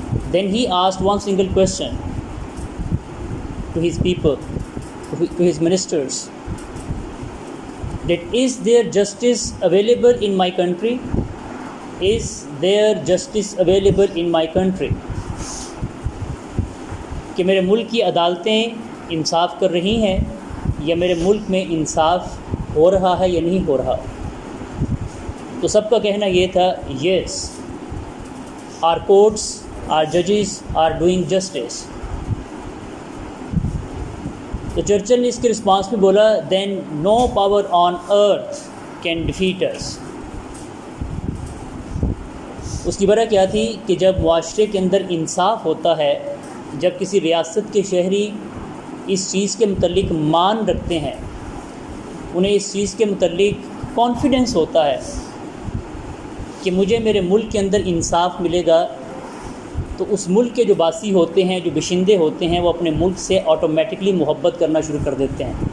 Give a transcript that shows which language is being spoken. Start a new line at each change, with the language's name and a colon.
English: Then he asked one single question to his people, to his ministers, that is there justice available in my country? Is there justice available in my country?
Urdu: کہ میرے ملک کی عدالتیں انصاف کر رہی ہیں یا میرے ملک میں انصاف ہو رہا ہے یا نہیں ہو رہا. تو سب کا کہنا یہ تھا
English: yes, our courts, our judges are doing justice.
Urdu: تو چرچل نے اس کے رسپانس میں بولا
English: then no power on earth can defeat us.
Urdu: اس کی وجہ کیا تھی کہ جب معاشرے کے اندر انصاف ہوتا ہے، جب کسی ریاست کے شہری اس چیز کے متعلق مان رکھتے ہیں، انہیں اس چیز کے متعلق کانفیڈنس ہوتا ہے کہ مجھے میرے ملک کے اندر انصاف ملے گا، تو اس ملک کے جو باسی ہوتے ہیں، جو باشندے ہوتے ہیں، وہ اپنے ملک سے آٹومیٹکلی محبت کرنا شروع کر دیتے ہیں.